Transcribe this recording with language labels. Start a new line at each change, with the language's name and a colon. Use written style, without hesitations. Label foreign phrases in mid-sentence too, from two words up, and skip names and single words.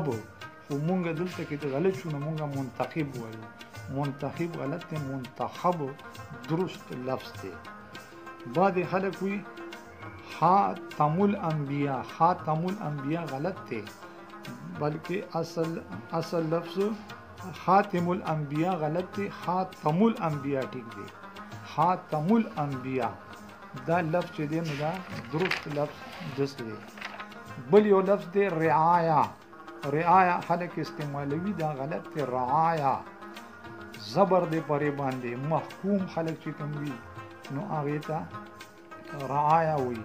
Pashto: خو مونږ دلته کې د غلط شو نو مونږ منتخب وایو. منتخب غلط دی، منتخب درست لفظ دی. بعد خلک وي خاتم الانبیاء. خاتم الانبیاء غلط دی، بلکې اصل لفظ خاتم الانبیاء غلط دی، خاتم الانبیاء ٹھیک دی. خاتم الانبیاء دا لفظ چې دی نو دا درست لفظ دس دی. بل یو لفظ دی رعایا. رعایا خلک استعمالوي، دا غلط دی. رعایا زبر دی پرې باندې. محکوم خلک چې کوم وي نو هغې ته رعایا وایي.